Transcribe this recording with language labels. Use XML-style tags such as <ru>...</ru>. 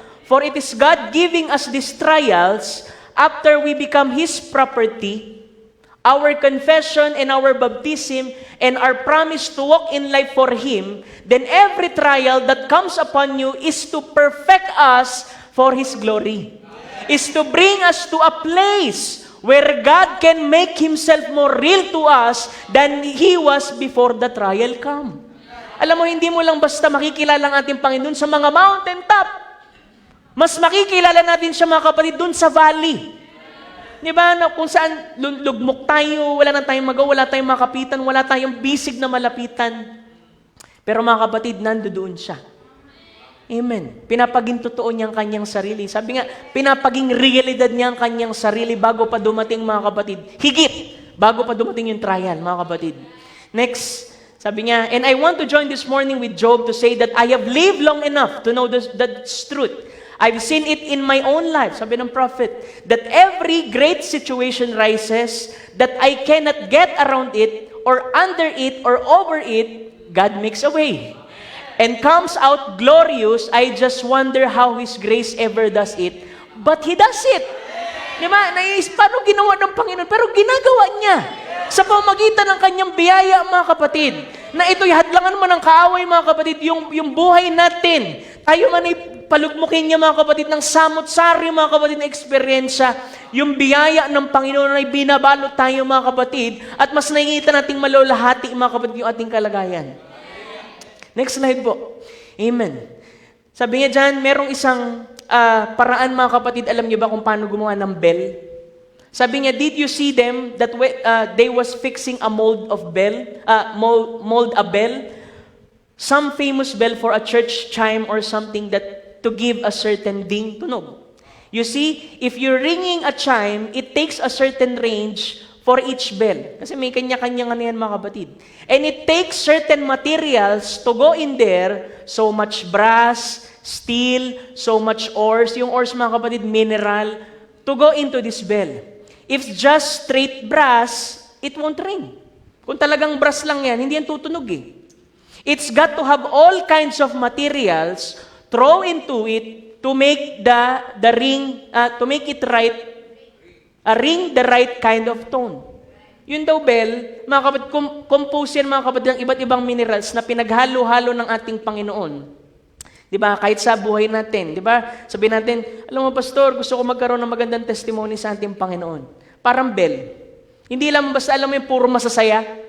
<en>For it is God giving us these trials after we become His property, our confession and our baptism and our promise to walk in life for Him, then every trial that comes upon you is to perfect us for His glory. Is to bring us to a place where God can make Himself more real to us than He was before the trial come.</en> <tl>Alam mo, hindi mo lang basta makikilala ang ating Panginoon sa mga mountain top. Mas makikilala natin siya, mga kapatid, dun sa valley. Di ba? Na kung saan lugmok tayo, wala na tayong magawa, wala tayong makapitan, wala tayong bisig na malapitan. Pero mga kapatid, nandoon siya. Amen. Pinapaging totoo niya ang kanyang sarili. Sabi nga, pinapaging realidad niya ang kanyang sarili bago pa dumating, mga kapatid. Higit bago pa dumating yung trial, mga kapatid.</tl> <en>Next,</en> <tl>sabi niya,</tl> <en>and I want to join this morning with Job to say that I have lived long enough to know that's truth. I've seen it in my own life,</en> <tl>sabi ng prophet,</tl> <en>that every great situation rises, that I cannot get around it, or under it, or over it, God makes a way. And comes out glorious, I just wonder how His grace ever does it. But He does it.</en> <tl>Diba? Paano ginawa ng Panginoon? Pero ginagawa niya. Sa pamagitan ng kanyang biyaya, mga kapatid. Na ito'y hadlangan mo ng kaaway, mga kapatid, yung buhay natin. Tayo man ay palugmukin niya, mga kapatid, ng samot-sari, mga kapatid, na eksperyensya. Yung biyaya ng Panginoon ay binabalot tayo, mga kapatid. At mas nakikita nating malulahati, mga kapatid, yung ating kalagayan.</tl> <en>Next slide</en> <tl>po. Amen. Sabi niya dyan, merong isang paraan, mga kapatid, alam niyo ba kung paano gumawa ng bell?</tl> <en>Sabi niya, did you see them that they was fixing a mold a bell? Some famous bell for a church chime or something that to give a certain ding,</en> <tl>tunog.</tl> <en>You see, if you're ringing a chime, it takes a certain range for each bell.</en> <tl>Kasi may kanya-kanya yan, mga kapatid.</tl> <en>And it takes certain materials to go in there, so much brass, steel, so much ores. Yung ores,</en> <tl>mga kapatid,</tl> <en>mineral, to go into this bell. If just straight brass, it won't ring.</en> <tl>Kung talagang brass lang yan, hindi yan tutunog eh.</tl> <en>It's got to have all kinds of materials throw into it to make the ring, to make it right, ring the right kind of tone.</en> <tl>Yun daw, bell, mga kapatid, compose yan, mga kapatid, ng iba't ibang minerals na pinaghalo-halo ng ating Panginoon. Diba? Kahit sa buhay natin, diba? Sabihin natin, alam mo, pastor, gusto ko magkaroon ng magandang testimony sa ating Panginoon. Parang bell. Hindi lang basta, alam mo yung puro masasaya.</tl>